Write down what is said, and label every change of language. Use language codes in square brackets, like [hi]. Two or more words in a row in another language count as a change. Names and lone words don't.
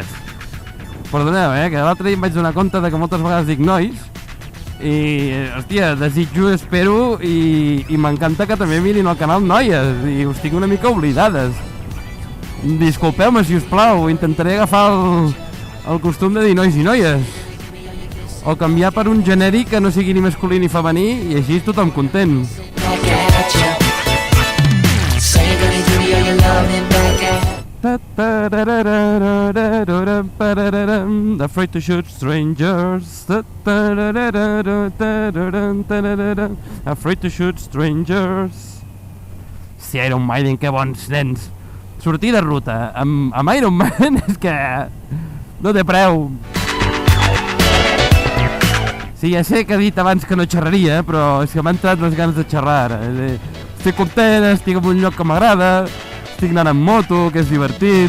[ca] Perdoneu, que l'altre dia em vaig donar compte de que moltes vegades dic nois i, hòstia, desitjo, espero i m'encanta que també mirin el canal noies i us tinc una mica oblidades. Disculpeu-me, si us plau, intentaré agafar el costum de dir nois i noies. O canviar per un genèric que no sigui ni masculí ni femení i així tothom content. [en] Afraid to shoot strangers. Afraid to shoot strangers. [ca] Si Iron Maiden, que bons nens. Sortir de ruta amb Iron Man és que no té preu. Sí, ja sé que he dit abans que no xerraria, però és que m'han entrat les ganes de xerrar ara. Estic content, estic en un lloc que m'agrada, estic anant amb moto, que és divertit.